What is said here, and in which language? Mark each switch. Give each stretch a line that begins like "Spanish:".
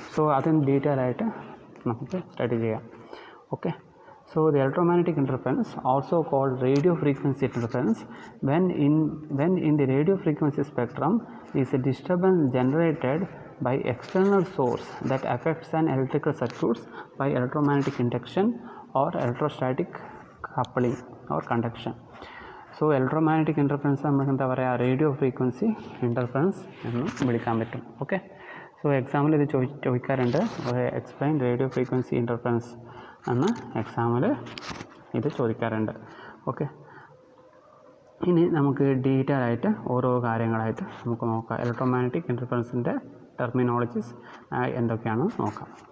Malayalam: So അതിന് detail ആയിട്ട് നമുക്ക് സ്റ്റഡി ചെയ്യാം.
English: Okay, so the electromagnetic interference, also called radio frequency interference, when in the radio frequency spectrum, is a disturbance generated by external source that affects an electrical circuits by electromagnetic induction or electrostatic coupling or conduction.
Malayalam: So electromagnetic interference നമുക്ക് എന്താ പറയുക, radio frequency interference എന്ന് വിളിക്കാൻ പറ്റും. Okay, so എക്സാമിൽ ഇത് ചോദിക്കാറുണ്ട്, explain radio frequency interference എന്ന് എക്സാമിൽ ഇത് ചോദിക്കാറുണ്ട്. ഓക്കെ, ഇനി നമുക്ക് ഡീറ്റെയിൽ ആയിട്ട് ഓരോ കാര്യങ്ങളായിട്ട് നമുക്ക് നോക്കാം. ഇലക്ട്രോമാഗ്നറ്റിക് ഇൻ്റർഫറൻസിൻ്റെ ടെർമിനോളജീസ് എന്തൊക്കെയാണെന്ന് നോക്കാം.